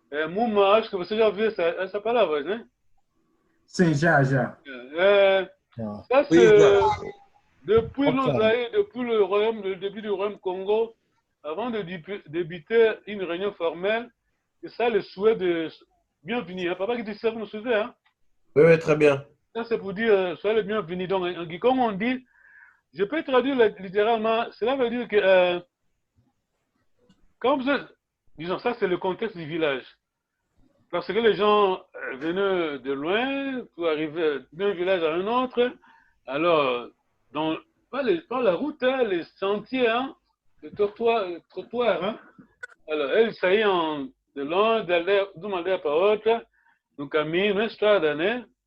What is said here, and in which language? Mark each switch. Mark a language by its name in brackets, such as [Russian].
[Portuguese] Muma, acho que você já ouviu essa palavra, né? Sim, já. [French] Ça, c'est depuis le début du royaume Congo, avant de débuter une réunion formelle, c'est ça le souhait de bienvenue. Hein? Papa qui dit ça, vous nous suivez, hein? Oui, très bien. Ça, c'est pour dire soyez le bienvenu. Donc, en Kikongo, on dit, je peux traduire littéralement, cela veut dire que quand vous êtes, disons, ça, c'est le contexte du village. Parce que les gens venaient de loin pour arriver d'un village à un autre. Alors, pas la route, hein, les sentiers, hein, les trottoirs. Hein. Alors, [Portuguese] eles saíam de longe, de uma aldeia para outra, no caminho, na estrada, né?